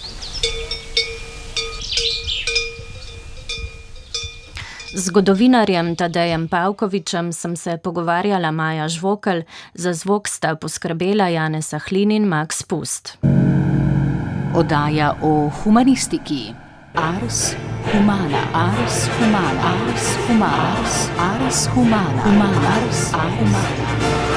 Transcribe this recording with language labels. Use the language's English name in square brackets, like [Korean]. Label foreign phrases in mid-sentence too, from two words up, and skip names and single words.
[Slovenian] Z zgodovinarjem Tadejem Pavkovičem sem se pogovarjala Maja Žvokelj, za zvok sta poskrbela Janez Ahlin in Max Pust. Oddaja o humanistiki. [Latin] Ars humana, ars humana, ars humana, ars humana, ars humana, ars humana.